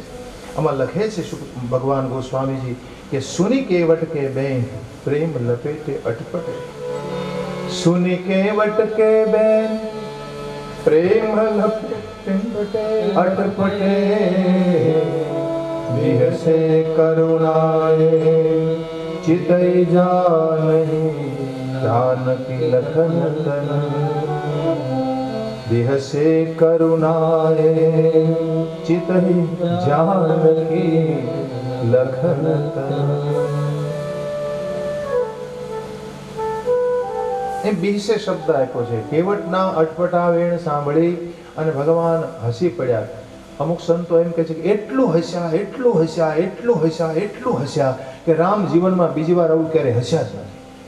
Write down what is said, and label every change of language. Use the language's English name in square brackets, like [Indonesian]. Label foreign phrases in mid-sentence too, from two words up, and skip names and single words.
[Gujarati] આમાં લખે છે ભગવાન ગોસ્વામીજી કે [Awadhi] सुनी केवट के बेन प्रेम लपेटे अटपटे. सुनी केवट के बेन प्रेम लपेटे अटपटे. विहसे करुणाए चितई जानही जानकी लखन तन. विहसे करुणाए चितहि जानकी लखन तन. [Gujarati] એ બીસે શબ્દ આપ્યો છે. કેવટના અટપટા વેણ સાંભળી અને ભગવાન હસી પડ્યા. અમુક સંતો એમ કહે છે કે એટલું હસ્યા કે રામ જીવનમાં બીજી વાર આવું ક્યારે હસ્યા જ નથી.